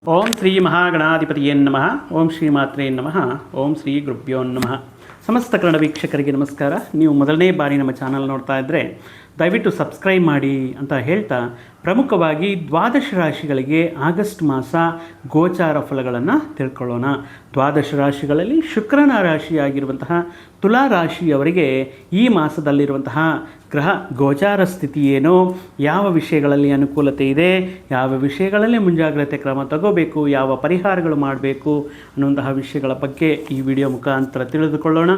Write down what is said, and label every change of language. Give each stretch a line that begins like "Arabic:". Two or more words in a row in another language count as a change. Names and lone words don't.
Sanskrit: ಓಂ ಶ್ರೀ ಮಹಾಗಣಾಧಿಪತಿಯೇ ನಮಃ. ಓಂ ಶ್ರೀ ಮಾತ್ರೇ ನಮಃ. ಓಂ ಶ್ರೀ ಗುರುಭ್ಯೋ ನಮಃ.
Kannada: ಸಮಸ್ತ ಕನ್ನಡ ವೀಕ್ಷಕರಿಗೆ ನಮಸ್ಕಾರ. ನೀವು ಮೊದಲನೇ ಬಾರಿ ನಮ್ಮ ಚಾನಲ್ ನೋಡ್ತಾ ಇದ್ದರೆ ದಯವಿಟ್ಟು ಸಬ್ಸ್ಕ್ರೈಬ್ ಮಾಡಿ ಅಂತ ಹೇಳ್ತಾ, ಪ್ರಮುಖವಾಗಿ ದ್ವಾದಶ ರಾಶಿಗಳಿಗೆ ಆಗಸ್ಟ್ ಮಾಸ ಗೋಚಾರ ಫಲಗಳನ್ನು ತಿಳ್ಕೊಳ್ಳೋಣ. ದ್ವಾದಶ ರಾಶಿಗಳಲ್ಲಿ ಶುಕ್ರನ ರಾಶಿಯಾಗಿರುವಂತಹ ತುಲಾ ರಾಶಿಯವರಿಗೆ ಈ ಮಾಸದಲ್ಲಿರುವಂತಹ ಗ್ರಹ ಗೋಚಾರ ಸ್ಥಿತಿ ಏನು, ಯಾವ ವಿಷಯಗಳಲ್ಲಿ ಅನುಕೂಲತೆ ಇದೆ, ಯಾವ ವಿಷಯಗಳಲ್ಲಿ ಮುಂಜಾಗ್ರತೆ ಕ್ರಮ ತಗೋಬೇಕು, ಯಾವ ಪರಿಹಾರಗಳು ಮಾಡಬೇಕು ಅನ್ನುವಂತಹ ವಿಷಯಗಳ ಬಗ್ಗೆ ಈ ವಿಡಿಯೋ ಮುಖಾಂತರ ತಿಳಿದುಕೊಳ್ಳೋಣ.